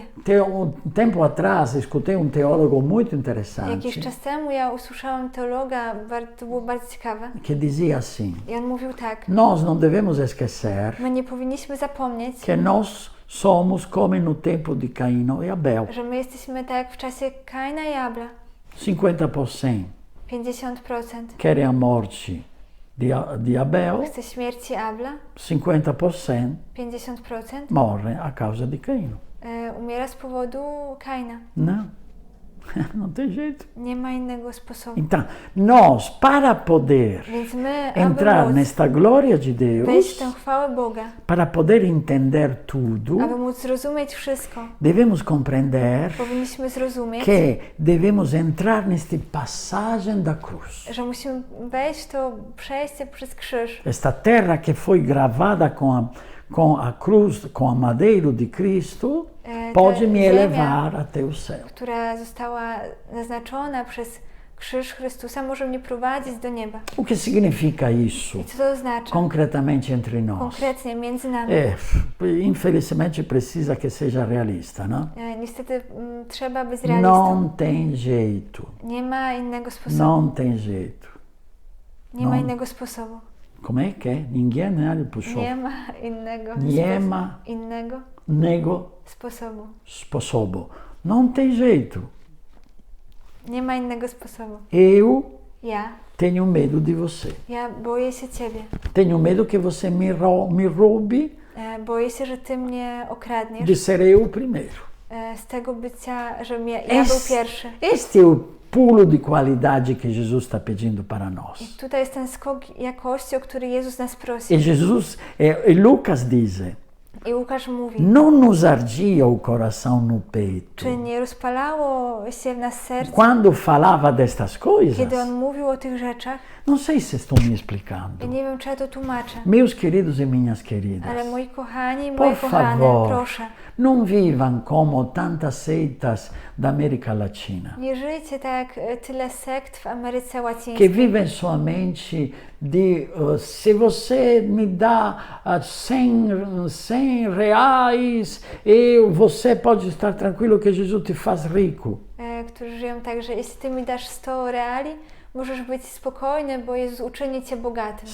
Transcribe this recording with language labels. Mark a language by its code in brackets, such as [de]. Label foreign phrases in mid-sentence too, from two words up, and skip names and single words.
[pt] Tempo atrás escutei teólogo muito [pl] Jakiś [pt] interessante [pl] czas temu ja usłyszałem teologa, to było bardzo ciekawe. [pt] que dizia assim: [pl] I on mówił tak, [pt] nós não devemos esquecer [pl] my nie powinniśmy zapomnieć, [pt] que nós somos como no tempo de Caíno e Abel. [pl] że my jesteśmy tak jak w czasie Kaina i Abla. [pt] 50% [pl] 50% [pt] querem a morte de Abel, [pl] chce śmierci Abla, [pt] 50% [pl] 50% [pt] morrem a causa de Caíno. [pl] umiera z powodu Kaina. [pt] Não, não tem jeito. [pl] Nie ma innego sposobu. [pt] Então, nós, para poder [pl] Więc my, [pt] entrar [pl] aby móc [pt] nesta glória de [pl] wejść w [pt] Deus, [pl] tę chwałę Boga, [pt] para poder entender tudo, [pl] aby móc zrozumieć wszystko, [pt] devemos compreender [pl] powinniśmy zrozumieć, [pt] que devemos entrar nesta passagem da cruz. [pl] że musimy wejść w to przejście przez krzyż. [pt] Esta terra que foi gravada com a cruz, com a madeira de Cristo, pode me [pl] ziemia, [pt] elevar até o céu. [pl] która została naznaczona przez krzyż Chrystusa, może mnie prowadzić do nieba. [pt] O que significa isso [pl] I co to oznacza? [pt] concretamente entre nós? [pl] Konkretnie między nami. [pt] Infelizmente precisa que seja realista, não? [pl] Niestety trzeba być realistą. [pt] Não tem jeito. [pl] Nie ma innego sposobu. [pt] Não tem jeito. [pl] Nie ma innego sposobu. [pt] Como é que é? Ninguém, né? Puxou. [pl] Nie ma innego Nie ma innego nego sposobu. [pt] Não tem jeito. [pl] Nie ma innego sposobu. [pt] Eu [pl] Ja [pt] tenho medo de você. [pl] boję się ciebie. [pt] Tenho medo que você me roube [pl] Boję się, że ty mnie okradniesz. [pt] de ser eu primeiro. [pl] Z tego bycia, że ja był pierwszy. [pt] Este é o pulo de qualidade que Jesus está pedindo para nós. [pl] I tutaj jest ten skok jakości, o który Jezus nas prosi. [pt] E Jesus, e Lucas diz, [pl] I Łukasz mówi, [pt] não nos ardia o coração no peito. [pl] czy nie rozpalało się w nas serce, [pt] Quando falava destas coisas, [pl] kiedy On mówił o tych rzeczach? [pt] não sei se estou me [pl] Ja [pt] explicando. [pl] nie wiem, czy ja to tłumaczę. [pt] Meus queridos e minhas queridas, [pl] Ale moi kochani, [pt] por [pl] moje kochane, [pt] favor, [pl] proszę, [pt] não vivam como tantas seitas da América Latina, [pl] nie żyjcie tak jak tyle sekt w Ameryce [pt] que [pl] Łacińskiej, [pt] vivem somente de se você me dá 100 reais, você pode estar tranquilo que Jesus te faz rico. [pl] którzy żyją tak, że jeśli ty mi dasz 100 reali, możesz być spokojny, bo Jezus uczyni cię bogatym.